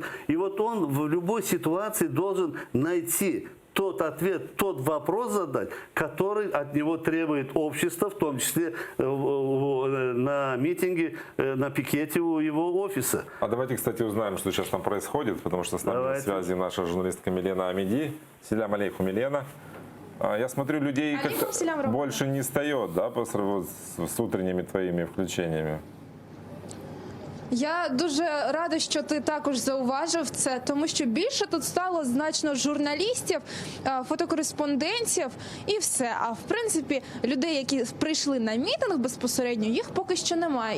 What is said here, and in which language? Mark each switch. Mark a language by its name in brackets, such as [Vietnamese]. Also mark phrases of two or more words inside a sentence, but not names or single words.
[Russian] И вот он в любой ситуации должен найти тот ответ, тот вопрос задать, который от него требует общество, в том числе на митинге, на пикете у его офиса. А давайте, кстати, узнаем, что сейчас там происходит, потому что с нами на связи наша журналистка Милена Амиди. [Crimean Tatar] Селям алейкум, [Russian] Милена. Я смотрю, людей как-то больше не встает, да, с утренними твоими включениями. [Ukrainian] Я дуже рада, що ти також зауважив це, тому що більше тут стало значно журналістів, фотокореспондентів і все. А в принципі, людей, які прийшли на мітинг безпосередньо, їх поки що немає.